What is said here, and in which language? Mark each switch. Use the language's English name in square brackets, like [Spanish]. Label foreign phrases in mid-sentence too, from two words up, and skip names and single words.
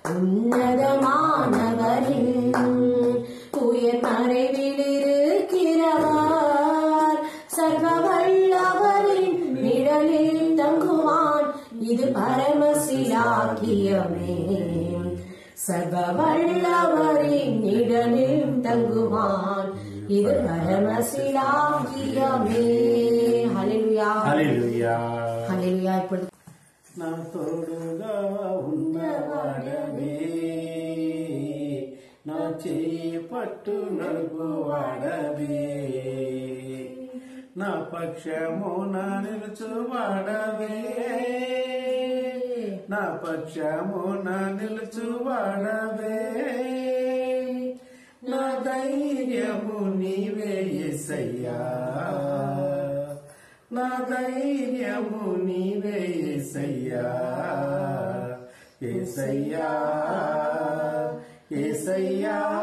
[Tamil] உன்னதமானவரின் உயர் மறைவில் இருக்கிறவர் சர்வ வல்லவரின் நிழலில் தங்குவான், இது பரமசிலாக்கியமே. சர்வ வல்லவரின் நிழலில் தங்குவான், இது பரமசிலாக்கியமே. ஹல்லேலூயா, ஹல்லேலூயா, ஹல்லேலூயா. இப்பொழுது [Telugu] నా తోడుగా ఉన్నవాడవే, నా చేయి పట్టు నడుపువాడవే, నా పక్షమున నిలుచువాడవే, నా పక్షమున నిలుచువాడవే, నా ధైర్యము నీవే యేసయ్యా, నా ధైర్యము నీవే యేసయ్యా, యేసయ్యా, యేసయ్యా,